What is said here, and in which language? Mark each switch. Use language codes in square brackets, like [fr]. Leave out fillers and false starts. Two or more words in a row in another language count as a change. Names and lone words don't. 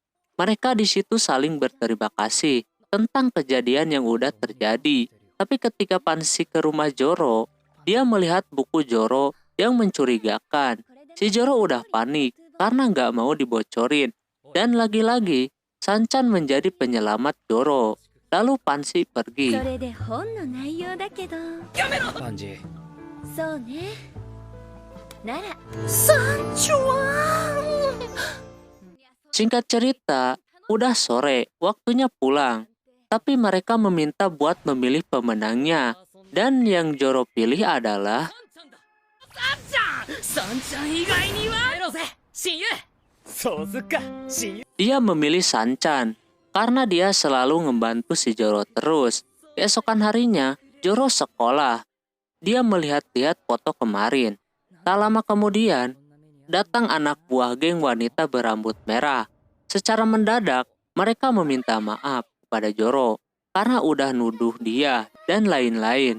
[id] Mereka di situ saling berterima kasih tentang kejadian yang udah terjadi. Tapi ketika Pansy ke rumah Zoro, dia melihat buku Zoro yang mencurigakan. Si Zoro udah panik karena nggak mau dibocorin. Dan lagi-lagi, Sanchan menjadi penyelamat Zoro. Lalu Pansy pergi. [ja] それで本の内容だけどパンジー。そうねなら [id] Singkat cerita, udah sore, waktunya pulang. Tapi mereka meminta buat memilih pemenangnya. Dan yang Zoro pilih adalah [ja] サンちゃん以外にはやろうぜ親友そうすっか親友 [id] dia memilih Sanchan. Karena dia selalu ngebantu si Zoro terus. Keesokan harinya, Zoro sekolah. Dia melihat-lihat foto kemarin. Tak lama kemudian, datang anak buah geng wanita berambut merah. Secara mendadak, mereka meminta maaf kepada Zoro karena udah nuduh dia dan lain-lain.